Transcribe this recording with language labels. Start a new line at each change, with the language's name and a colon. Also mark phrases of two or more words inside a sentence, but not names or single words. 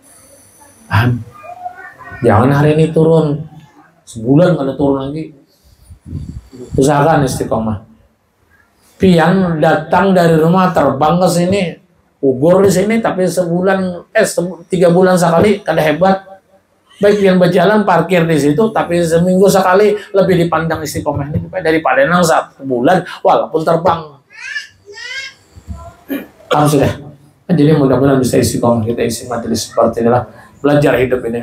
Banjar: Jangan hari ini turun, sebulan kada turun lagi.
Indonesian: Usahakan istiqomah.
Banjar: Pian datang dari rumah terbang ke sini, ugur di sini, tapi sebulan, 3 bulan sekali kada hebat. Baik yang berjalan parkir di situ, tapi seminggu sekali lebih dipandang istiqomah ini daripada nang 1 bulan walaupun terbang.
Indonesian: Sudah. Jadi mudah-mudahan bisa istiqomah kita isi majelis seperti inilah belajar hidup ini.